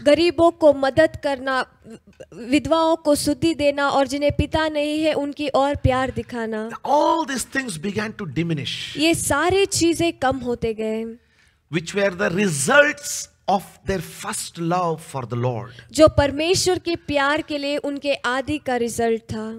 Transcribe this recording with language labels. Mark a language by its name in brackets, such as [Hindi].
[Hindi] गरीबों को मदद करना, विधवाओं को शुद्धि देना और जिन्हें पिता नहीं है उनकी और प्यार दिखाना, [English] All these things began to diminish, [Hindi] ये सारी चीजें कम होते गए, [English] which were the results of their first love for the Lord. [Hindi] जो परमेश्वर के प्यार के लिए उनके आदि का रिजल्ट था।